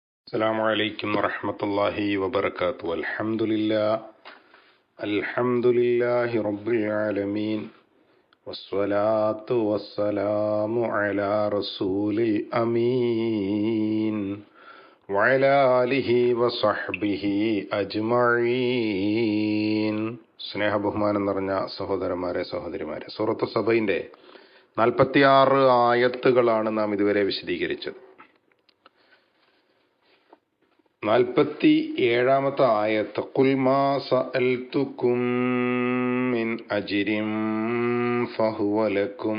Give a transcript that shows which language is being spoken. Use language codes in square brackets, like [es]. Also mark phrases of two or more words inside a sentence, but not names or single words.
[ar] السلام عليكم ورحمة الله وبركاته. الحمد لله رب العالمين والصلاة والسلام على رسول الأمين وعلى آله وصحبه أجمعين. [ml] സ്നേഹബഹുമാനം നിറഞ്ഞ സഹോദരന്മാരെ സഹോദരിമാരെ, സൂറത്ത് സബയിന്റെ 46 ആയത്തുകളാണ് നാം ഇതുവരെ വിശദീകരിച്ചത്. 47-ാമത്തെ ആയത്ത്, [ar] قل ما سألتكم من أجر فهو لكم.